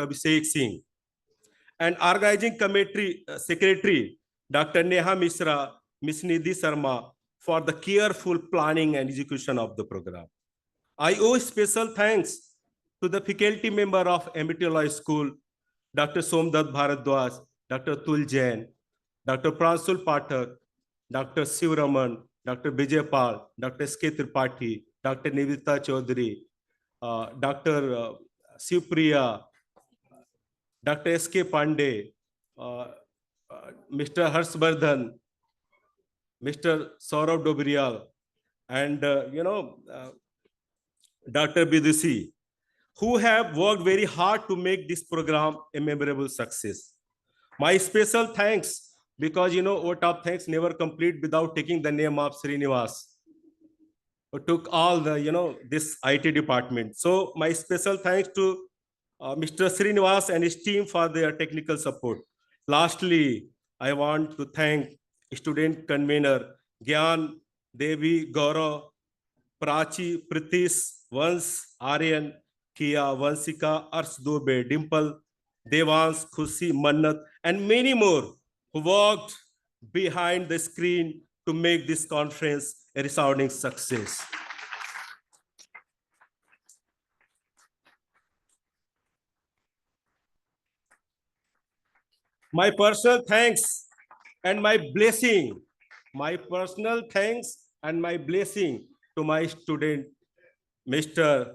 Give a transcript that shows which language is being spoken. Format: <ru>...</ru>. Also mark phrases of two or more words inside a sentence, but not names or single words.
<en>Abhishek Singh, and organizing committee secretary, Dr. Neha Mishra, Ms. Nidhi Sharma, for the careful planning and execution of the program. I owe special thanks to the faculty member of Amity Law School, Dr. Somdat Bharadwaj, Dr. Tul Jain, Dr. Pransul Pathak, Dr. Sivraman, Dr. Vijay Pal, Dr. S.K. Tripathi, Dr. Nivita Chaudhary, Dr. Shivpriya, Dr. S.K. Pandey, Mr. Harshvardhan, Mr. Saurav Dobriyal, and Dr. Bidusi, who have worked very hard to make this program a memorable success. My special thanks, because vote of thanks never complete without taking the name of Srinivas, who took all the this IT department. So my special thanks to Mr. Srinivas and his team for their technical support. Lastly, I want to thank student convener Gyan, Devi, Gaurav, Prachi, Pritish, Vans, Aryan, Kia, Vansika, Ars Dube, Dimple, Devans, Khushi, Mannat, and many more who worked behind the screen to make this conference a resounding success. My personal thanks and my blessing, to my student, Mr.</en>